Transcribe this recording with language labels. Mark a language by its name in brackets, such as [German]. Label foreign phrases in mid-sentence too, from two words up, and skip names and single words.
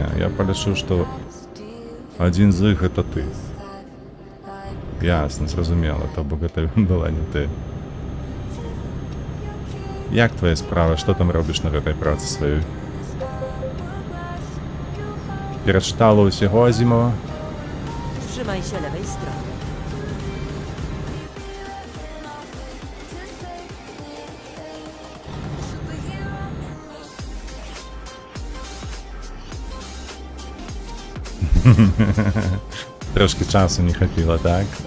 [Belarusian] Я палічыў, што адзін з іх гэта ты. Ясна, зразумела, то бок гэта была не ты. Як твае справы, што там робіш на гэтай працы сваёй? Перачытала ўсяго Азімова? [Polish] Trzymaj się lewej strony. [Belarusian] Трошки часу не хапіла, так?